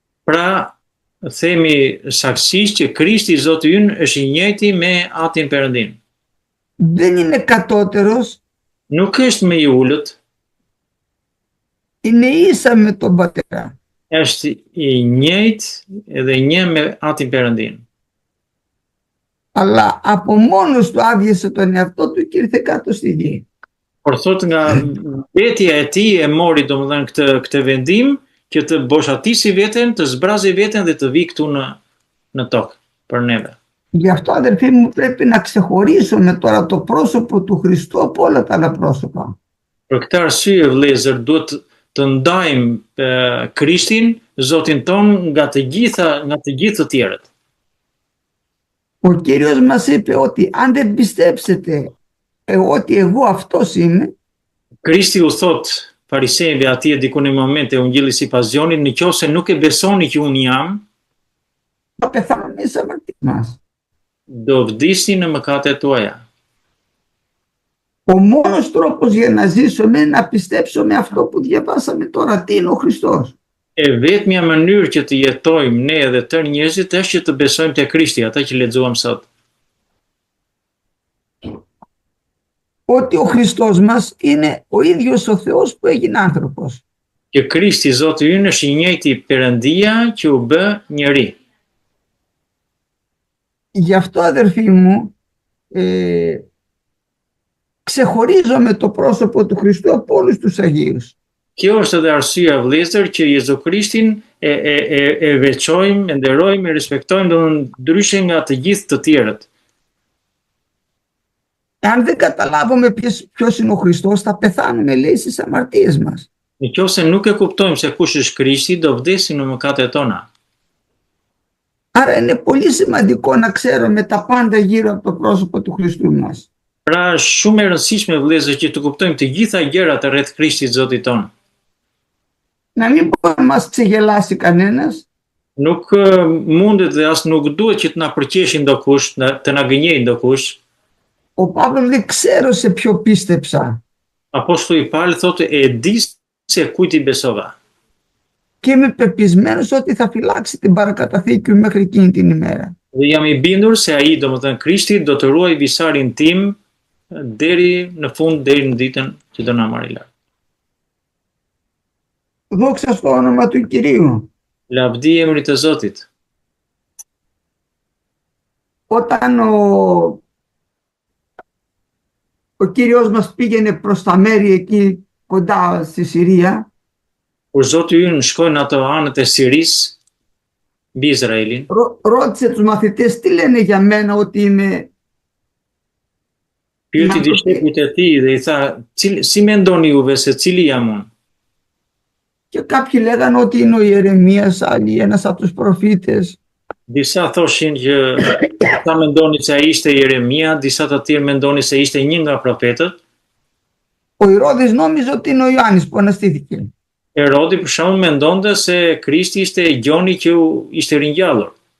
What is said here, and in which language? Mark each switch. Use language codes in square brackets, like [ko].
[sq] Pra, themi saktësisht që Krishti Zoti ynë është i njëjti me Atin Perëndin. [el] Δεν είναι κατώτερος. [sq] Nuk është më i ulët, [el] είναι ίσα με τον Πατέρα. [sq] është i njëjtë edhe një me Atin Perëndin. [el] Αλλά από μόνος του άδειασε τον εαυτό του και ήρθε κάτω στη γη. [sq] Por thot nga vetja e tij e mori domethënë këtë vendim që të boshatisi veten, të zbrazi veten dhe të vi këtu në tokë për neve. [el] Γι' αυτό, αδερφοί μου, πρέπει να ξεχωρίσουμε τώρα το πρόσωπο του Χριστού από όλα τα άλλα πρόσωπα. [sq] Për këtë arsye vëllezër duhet të ndajmë Krishtin, Zotin ton nga të gjithë të tjerët. [el] Ο Κύριος μας είπε ότι αν δεν πιστέψετε ότι εγώ αυτός είμαι, [sq] Krishti u thot farisejve atje diku në moment e ungjillit sipas Gjonit, nëse nuk e besoni që unë jam, [el] θα πεθάνουμε στις αμαρτίες μας. [sq] do vdisni në mëkatet tuaja. [el] Ο μόνος τρόπος για να ζήσουμε είναι να πιστέψουμε αυτό που διαβάσαμε τώρα, τι είναι ο Χριστός. [sq] E vetmja mënyrë që të jetojmë ne edhe tërë njerëzit është që të besojmë te Krishti, ata që lexuam sot. [el] Ότι ο Χριστός μας είναι ο ίδιος ο Θεός που έγινε άνθρωπος. [sq] Që Krishti Zoti ynë është i njëjti Perëndia që u bë njeri. [el] Γι' αυτό, αδερφοί μου, ξεχωρίζω με το πρόσωπο του Χριστού από όλους τους Αγίους. [sq] Kjo është edhe arsyeja vëllezër që Jezu Krishtin e veçojmë, e nderojmë, e respektojmë ndryshe nga të gjithë të tjerët. [el] Αν δεν καταλάβουμε ποιος είναι ο Χριστός, θα πεθάνουμε, λέει, στις αμαρτίες μας. [sq] Nëse nuk e kuptojmë se kush është Krishti, do vdesim në mëkatet tona. [el] Άρα είναι πολύ σημαντικό να ξέρουμε τα πάντα γύρω από το πρόσωπο του Χριστού μας. [sq] Pra shumë e rëndësishme vëllezër që të kuptojmë të gjitha gjërat rreth Krishtit Zotit ton. [el] Να μην μπορεί να μας ξεγελάσει κανένας. [sq] Nuk mundet dhe as nuk duhet që të na përqeshin ndokush, të na gënjejë ndokush. [el] Ο Παύλος λέει, ξέρω σε ποιο πίστεψα. [sq] Apostulli Paul thotë e di se kujt i besova. [el] Και είμαι πεπισμένος ότι θα φυλάξει την παρακαταθήκη μου μέχρι εκείνη την ημέρα. [sq] Dhe jam i bindur se ai, domethënë Krishti, do të ruaj visarin tim deri në fund, deri në ditën që do na marrë lart. [el] Δόξα στο όνομα του Κυρίου. [sq] Lavdi emrit të Zotit. [el] Όταν ο ο Κύριος μας πήγαινε προς τα μέρη εκεί κοντά στη Συρία, [sq] Kur Zoti ynë shkoi në ato anët e Sirisë, mbi Izraelin, [el] ρώτησε τους μαθητές τι λένε για μένα ότι είμαι. [sq] pyeti discepujt e tij dhe i tha, si mendoni juve se cili jam unë? [el] Και κάποιοι λέγανε ότι είναι ο Ιερεμίας, άλλοι ένας από τους προφήτες. [sq] Disa thoshin që ata mendonin se ai ishte Jeremia, disa të tjerë mendonin se ishte një nga profetët. [el] Ο Ηρώδης νόμιζε ότι είναι ο Ιωάννης που αναστήθηκε. [sq] Herodi për shembull mendonte se Krishti ishte Gjoni që ishte ringjallur.